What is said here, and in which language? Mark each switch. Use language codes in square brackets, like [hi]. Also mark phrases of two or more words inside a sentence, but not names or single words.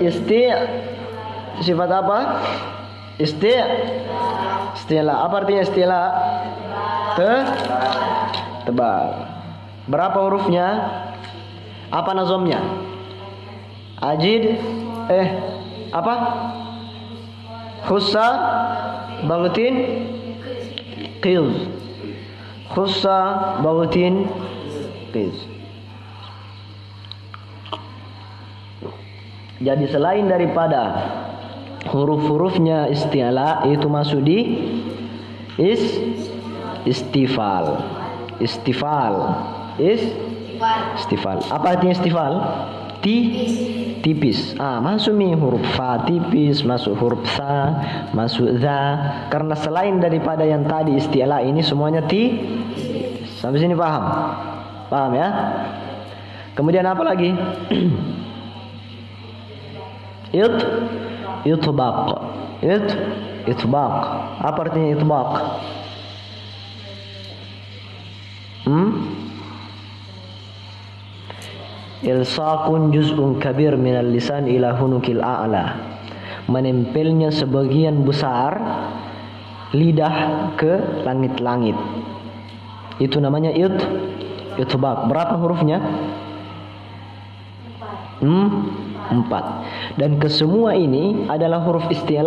[id] Sifat apa? Isti'la. Apa artinya isti'la? Tebal. Berapa hurufnya? Apa nazomnya? Ajid. Apa? [ar] خص ضغط قظ. خص ضغط قظ. [id] Jadi selain daripada huruf-hurufnya isti'la itu masuk di istifal. Apa artinya istifal? Tipis. Masuk huruf fa tipis, masuk huruf sa, masuk za. Karena selain daripada yang tadi isti'la ini semuanya sampai sini paham? Paham ya? Kemudian apa lagi? It itbaq. Itbaq. Apa artinya itbaq? [ar] إلصاق جزء كبير من اللسان إلى الحنك الأعلى. [id] Menempelnya sebagian besar lidah ke langit-langit. Itu namanya itbaq. Berapa hurufnya? 4. Dan kesemua ini adalah huruf isti'la.